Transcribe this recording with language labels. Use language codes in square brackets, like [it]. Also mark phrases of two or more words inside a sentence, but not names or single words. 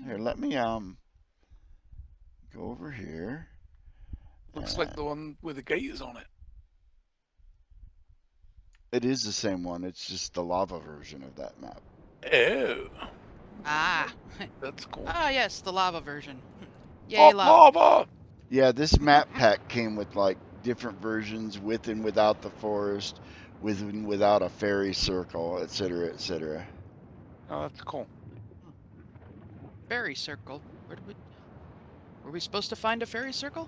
[en] Here, let me go over here. Looks like the one with the gators on it. It is the same one. It's just the lava version of that map. Oh, Ah. that's cool. Ah, yes, the lava version. Yay, Oh, lava. lava! Yeah, this map pack came with like different versions with and without the forest, with and without a fairy circle, etc., etc. Oh, that's cool. Fairy circle. Were we supposed to find a fairy circle?